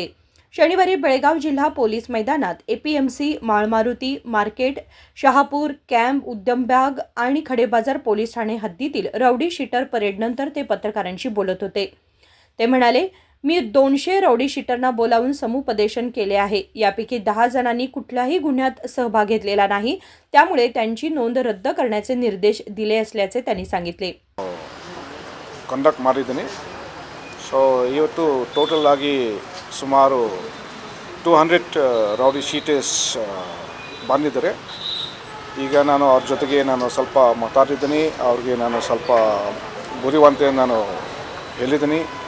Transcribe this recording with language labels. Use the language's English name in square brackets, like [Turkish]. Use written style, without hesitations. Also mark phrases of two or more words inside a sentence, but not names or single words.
[Marathi] शनिवारी बेळगाव जिल्हा पोलीस मैदानात एपीएमसी, माळमारुती मार्केट, शहापूर कॅम्प, उद्यमबाग आणि खडेबाजार पोलीस ठाणे हद्दीतील [English] rowdy sheeter [Marathi] परेडनंतर ते पत्रकारांशी बोलत होते. ते म्हणाले, मी 200 [English] rowdy sheeter [Marathi] बोलावून समुपदेशन केले आहे. यापैकी 10 जणांनी कुठल्याही गुन्ह्यात सहभाग घेतलेला नाही. त्यामुळे त्यांची नोंद रद्द करण्याचे निर्देश दिले असल्याचे त्यांनी सांगितले. [Kannada] ಕಂಡಕ್ಟ್ ಮಾಡಿದ್ದೀನಿ. ಸೊ ಇವತ್ತು ಟೋಟಲ್ ಆಗಿ ಸುಮಾರು 200 [English] rowdy sheeters [Kannada] ಬಂದಿದ್ದಾರೆ. ಈಗ ನಾನು ಅವ್ರ ಜೊತೆಗೆ ನಾನು ಸ್ವಲ್ಪ ಮಾತಾಡಿದ್ದೀನಿ. ಅವ್ರಿಗೆ ನಾನು ಸ್ವಲ್ಪ ಬುದ್ಧಿವಂತೆ ನಾನು ಹೇಳಿದ್ದೀನಿ.